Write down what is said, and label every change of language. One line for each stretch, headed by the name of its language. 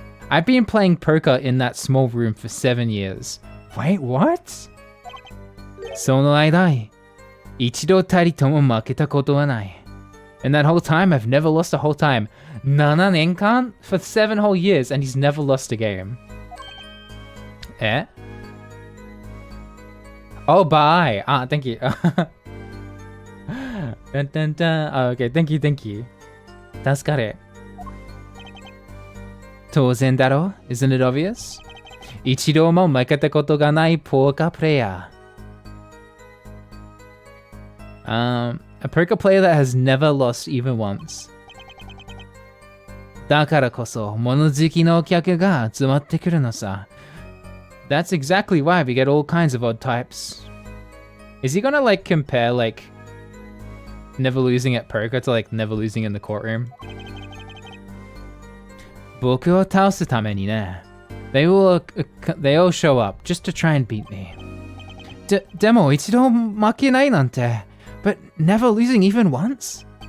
English: I've been playing poker in that small room for 7 years. Wait, what?
Japanese: その間、一度たりとも負けたことはない。
English: And that whole time, I've never lost a whole time.
Japanese: 7年間
English: for 7 whole years, and he's never lost a game. Eh? Oh, bye. Ah, thank you. Dun, dun, dun. Oh, okay, thank you.
Japanese: 助かる。当然だろ?
English: Isn't it obvious?
Japanese: 一度も負けたことがないポーカープレイヤー。
English: A poker player that has never lost even once.
Japanese: だからこそ物好きのお客が集まってくるのさ。
English: That's exactly why we get all kinds of odd types. Is he gonna like compare like never losing at poker to like never losing in the courtroom?
Japanese: 僕を倒すためにね。
English: They all show up just to try and beat me.
Japanese: でも一度負けないなんて。
English: But never losing even once?